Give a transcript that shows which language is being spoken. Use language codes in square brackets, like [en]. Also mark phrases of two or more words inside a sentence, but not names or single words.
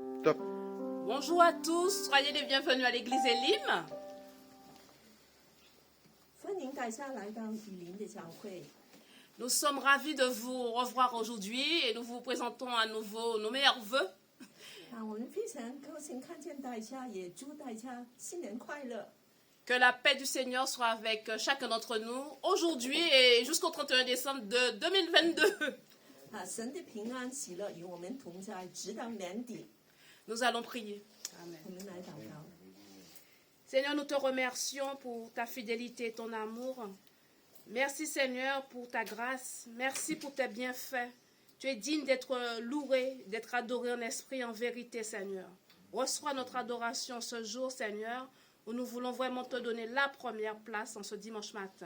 [fr] Top. Bonjour à tous, soyez les bienvenus à l'église Elim. [zh] 歡迎大家來到雨林的教會。 [fr] Nous sommes ravis de vous revoir aujourd'hui et nous vous présentons à nouveau nos meilleurs vœux. [zh] 我們非常高興看見大家，也祝大家新年快樂。 [fr] Que la paix du Seigneur soit avec chacun d'entre nous aujourd'hui et jusqu'au 31 décembre de 2022. [zh] 神的平安喜樂與我們同在，直到年底。 [fr] Nous allons prier. Amen. [zh] 我們來禱告。 [fr] Seigneur, nous te remercions pour ta fidélité et ton amour. Merci Seigneur pour ta grâce. Merci pour tes bienfaits. Tu es digne d'être loué, d'être adoré en esprit et en vérité, Seigneur. Reçois notre adoration ce jour, Seigneur, où nous voulons vraiment te donner la première place en ce dimanche matin.